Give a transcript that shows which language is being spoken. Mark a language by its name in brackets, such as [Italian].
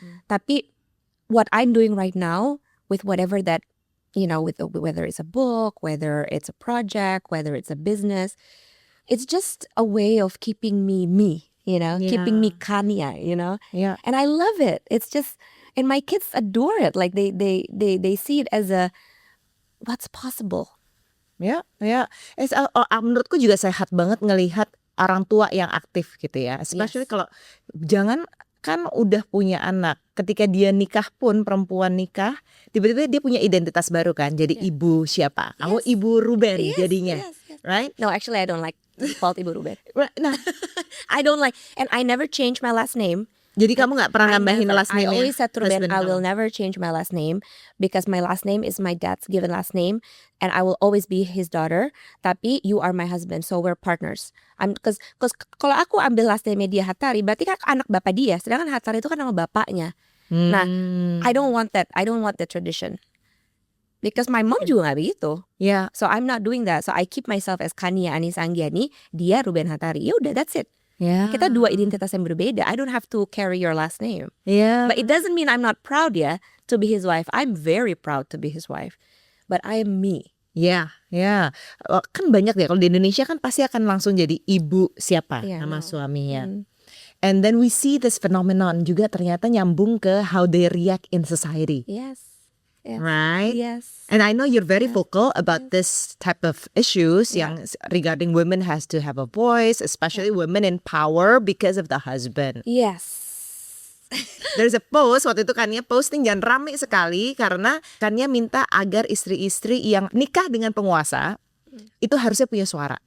[Indonesian] Tapi [English] what I'm doing right now with whatever that with whether it's a book, whether it's a project, whether it's a business, it's just a way of keeping me, keeping me Kania, Yeah. and I love it. It's just, and my kids adore it. Like they see it as a what's possible. [Indonesian] Ya, ya. Menurutku juga sehat banget ngelihat orang tua yang aktif gitu ya. [English] Especially [Indonesian] kalau jangan kan udah punya anak. Ketika dia nikah pun, perempuan nikah, tiba-tiba dia punya identitas baru kan. Jadi ibu siapa? Kamu ibu Ruben jadinya. [English] Yes. Right? No, actually I don't like called Ibu Ruben. [Indonesian] Nah, [English] I don't like, and I never change my last name. [Indonesian] jadi kamu nggak pernah nambahin [English] last name? I always said to Ruben, I will never change my last name because my last name is my dad's given last name, and I will always be his daughter. [Indonesian] Tapi [English] you are my husband, so we're partners. Because [Indonesian] kalau aku ambil [English] last name [Indonesian] dia Hattari, berarti kan anak bapak dia. Sedangkan Hattari itu kan nama bapaknya. [English] Nah, I don't want that. I don't want the tradition. Because my mom [Indonesian] juga gak begitu. [English] Yeah. So I'm not doing that. So I keep myself as Kania Anis Anggiani, dia Ruben Hattari. [Indonesian] Ya udah, [English] that's it. Yeah. [Indonesian] Kita dua identitas yang berbeda. [English] I don't have to carry your last name. Yeah. But it doesn't mean I'm not proud to be his wife. I'm very proud to be his wife. But I am me. [Indonesian] Ya, ya. Kan banyak ya kalau di Indonesia kan pasti akan langsung jadi ibu siapa nama suaminya. [English] And then we see this phenomenon [Indonesian] juga ternyata nyambung ke [English] how they react in society. Yes. Right? Yes. And I know you're very vocal about this type of issues [Indonesian] yang [English] regarding women has to have a voice, especially women in power because of the husband. Yes. There's a post, [Indonesian] waktu itu Kania posting dan rame sekali karena Kania minta agar istri-istri yang nikah dengan penguasa itu harusnya punya suara.